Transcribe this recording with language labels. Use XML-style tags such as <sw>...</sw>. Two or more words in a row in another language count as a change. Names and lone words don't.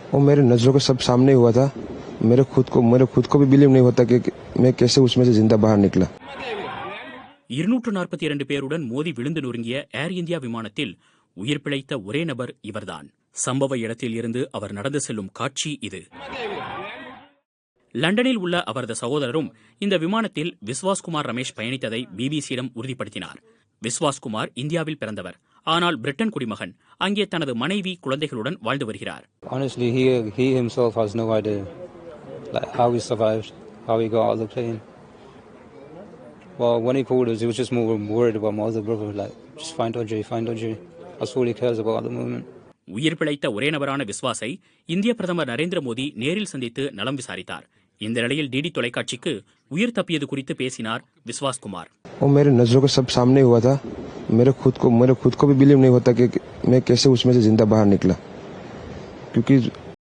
<hi>वो मेरे नजरों के सब सामने हुआ था। मेरे खुद को भी बिलीव नहीं होता कि मैं कैसे उसमें से जिंदा बाहर निकला।</hi> <ta>242 பேருடன் மோதி விழுந்து நொறுங்கிய ஏர் இந்தியா விமானத்தில் உயிர் பிழைத்த ஒரே நபர் இவர்தான். சம்பவ இடத்தில் இருந்து அவர் நடந்து செல்லும் காட்சி இது. லண்டனில் உள்ள அவரது சகோதரரும் இந்த விமானத்தில் விஸ்வாஸ்குமார் ரமேஷ் பயணித்ததை பிபிசியிடம் உறுதிப்படுத்தினார். விஸ்வாஸ்குமார் இந்தியாவில் பிறந்தவர். ஆனால் பிரிட்டன் குடிமகன். அங்கே தனது மனைவி குழந்தைகளுடன் வாழ்ந்து வருகிறார்.</ta> <en>Honestly, he himself has no idea how he survived, how he got out of the plane. Well, when he called us, he was just more worried about my other brother. Just find Audrey. That's all he cares about at the moment.</en> <ta>உயிர் பிழைத்த ஒரே நபரான விஸ்வாஸை இந்திய பிரதமர் நரேந்திர மோடி நேரில் சந்தித்து நலம் விசாரித்தார். இந்த நிலையில் டிடி தொலைக்காட்சிக்கு உயிர் தப்பியது குறித்து பேசினார் விஸ்வாஸ்குமார்.</ta> <hi>वो मेरे नजरों के सब सामने हुआ था। मेरे खुद को भी बिलीव नहीं होता कि मैं कैसे उसमें से जिंदा बाहर निकला, क्योंकि</hi>